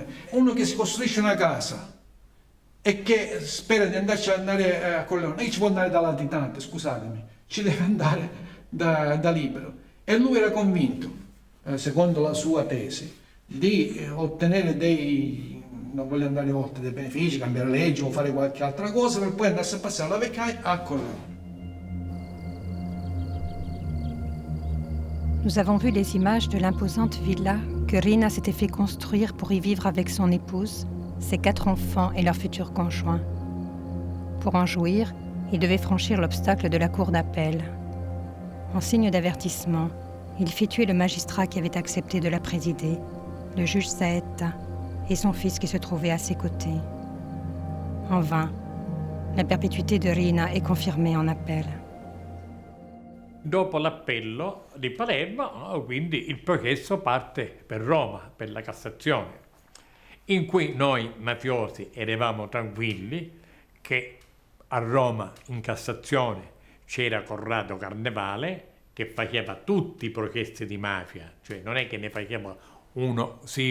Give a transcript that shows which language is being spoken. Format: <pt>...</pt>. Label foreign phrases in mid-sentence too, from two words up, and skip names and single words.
<it>Uno che si costruisce una casa e che spera di andare a Corleone, ci può andare da latitante, scusatemi, ci deve andare da libero. E lui era convinto, secondo la sua tesi, di ottenere non voglio andare oltre, dei benefici, cambiare legge o fare qualche altra cosa per poi andarsi a passare la vecchiaia a Corleone.</it> <fr>Nous avons vu les images de l'imposante villa que Riina s'était fait construire pour y vivre avec son épouse, ses 4 enfants et leur futur conjoint. Pour en jouir, il devait franchir l'obstacle de la cour d'appel. En signe d'avertissement, il fit tuer le magistrat qui avait accepté de la présider, le juge Saetta, et son fils qui se trouvait à ses côtés. En vain, la perpétuité de Riina est confirmée en appel.</fr> <it>Dopo l'appello di Palermo, quindi il processo parte per Roma, per la Cassazione, in cui noi mafiosi eravamo tranquilli che a Roma in Cassazione c'era Corrado Carnevale che faceva tutti i processi di mafia, cioè non è che ne faceva uno sì,</it>